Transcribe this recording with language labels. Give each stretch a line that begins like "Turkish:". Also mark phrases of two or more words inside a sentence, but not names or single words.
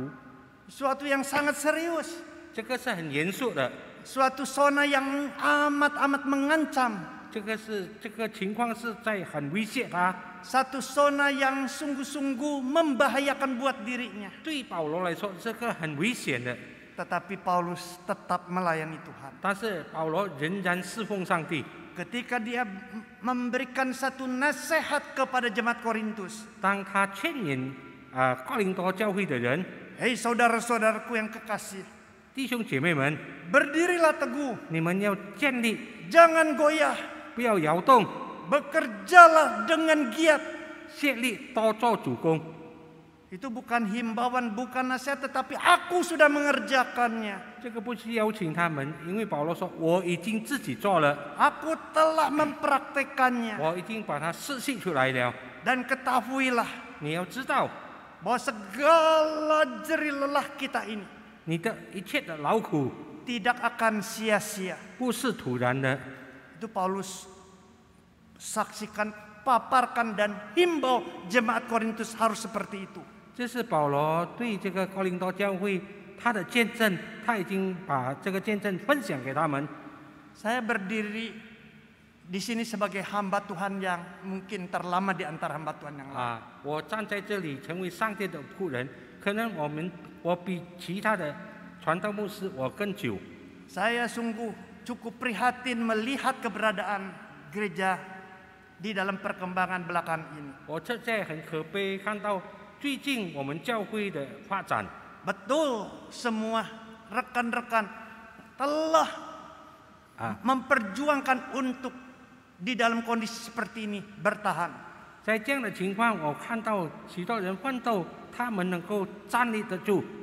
Indonesian: Suatu yang sangat serius.
Chinese: 这个是很严肃的，
Indonesian: Suatu zona yang amat-amat mengancam.
Chinese: 这个情况是在很威胁他。
Indonesian: Satu zona yang sungguh-sungguh membahayakan buat dirinya.
Chinese: 对保罗来说，这个很危险的。
Indonesian: Tetapi Paulus tetap melayani Tuhan.
Chinese: 但是保罗仍然侍奉上帝。
Indonesian: Ketika dia memberikan satu nasihat kepada jemaat Korintus.
Chinese: 当他劝勉哥林多教会的人，
Indonesian: Hei saudara-saudaraku yang kekasih,
Chinese: 弟兄姐妹们，
Indonesian: berdirilah teguh,
Chinese: 你们要建立，
Indonesian: jangan goyah,
Chinese: 不要摇动，
Indonesian: bekerjalah dengan giat.
Chinese: 竭力多做主工。
Indonesian: Itu bukan himbauan, bukan nasihat, tetapi aku sudah mengerjakannya.
Chinese: 这个不是邀请他们，因为保罗说我已经自己做了，
Indonesian: Aku telah mempraktekannya.
Chinese: 我已经把它实现出来了。
Indonesian: Dan ketahuilah
Chinese: 你要知道，
Indonesian: bahwa segala jerih lelah kita ini
Chinese: 你的一切的劳苦
Indonesian: tidak akan sia-sia.
Chinese: 不是徒然的。
Indonesian: Itu Paulus saksikan, paparkan dan himbau jemaat Korintus harus seperti itu.
Chinese: 这是保罗对这个哥林多教会他的见证，他已经把这个见证分享给他们。
Indonesian: Saya berdiri di sini sebagai hamba Tuhan yang mungkin terlama di antara hamba Tuhan yang lain.
Chinese: 我站在这里成为上帝的仆人，可能我比其他的传道牧师我更久。
Indonesian: Saya sungguh cukup prihatin melihat keberadaan gereja di dalam perkembangan belakangan ini.
Chinese: 我现在很可悲看到最近我们教会的发展。
Indonesian: Betul, semua rekan-rekan telah memperjuangkan untuk di dalam kondisi seperti ini bertahan.
Chinese: 在这样的情况，我看到许多人奋斗，他们能够站立得住。